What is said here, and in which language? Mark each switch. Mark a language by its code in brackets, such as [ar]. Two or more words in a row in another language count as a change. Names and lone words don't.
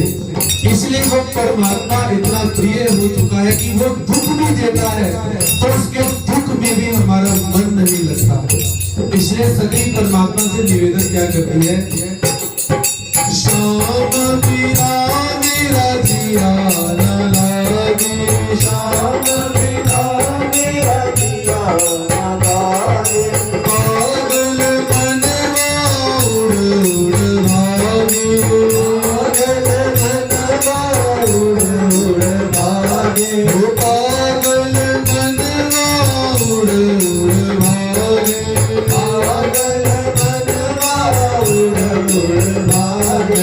[hi] इसलिए वो परमात्मा इतना प्रिय हो चुका है कि वो दुख भी देता है तो उसके दुख में भी हमारा मन नहीं लगता। इसलिए सभी परमात्मा से निवेदन क्या करती है, श्याम बिना मेरा जिया न लागे, श्याम बिना मेरा जिया न लागे, पागल मनवा उड़ उड़ भागे, पागल मनवा उड़ उड़ भागे, पागल मनवा उड़ उड़ भागे, पागल मनवा उड़ उड़ भागे।